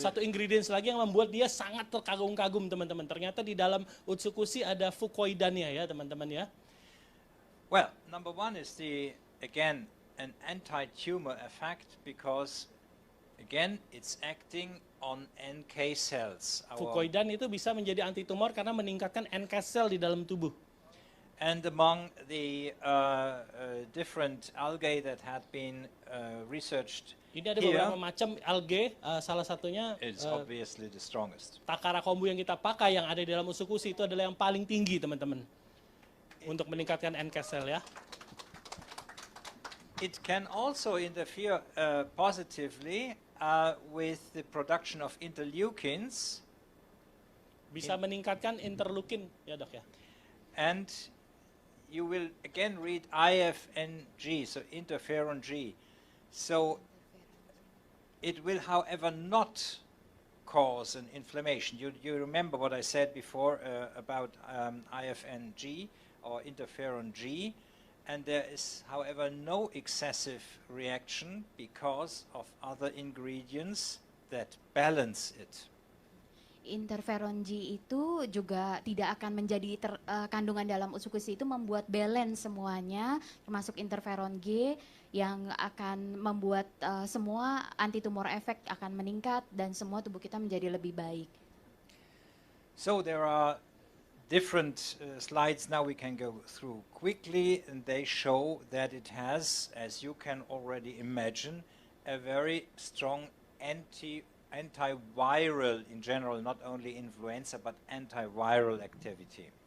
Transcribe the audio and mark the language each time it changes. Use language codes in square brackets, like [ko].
[id] satu ingredients lagi yang membuat dia sangat terkagum-kagum teman-teman. Ternyata di dalam Utsukushii ada fukoidannya ya teman-teman ya. [en] Well, number one is again, an anti-tumor effect because, again, it's acting on NK cells. [id] Fukoidan itu bisa menjadi anti tumor karena meningkatkan NK cell di dalam tubuh. [en] And among the different algae that had been researched [id] Ini ada [en] here, [id] beberapa macam algae, salah satunya [en] it's obviously the strongest. [id] takara kombu yang kita pakai yang ada di dalam Utsukushii itu adalah yang paling tinggi teman-teman untuk meningkatkan NK cell ya. [en] It can also interfere positively with the production of interleukins, [id] Bisa meningkatkan interleukin ya dok ya. [en] and you will again read IFNG, so interferon G. So it will, however, not cause an inflammation. You remember what I said before about IFNG or interferon G, and there is, however, no excessive reaction because of other ingredients that balance it. [id] Interferon G itu juga tidak akan menjadi kandungan dalam Utsukushii itu membuat balance semuanya, termasuk interferon G yang akan membuat semua antitumor efek akan meningkat dan semua tubuh kita menjadi lebih baik. [en] So there are different slides now we can go through quickly, and they show that it has, as you can already imagine, a very strong antiviral in general, not only influenza, but antiviral activity.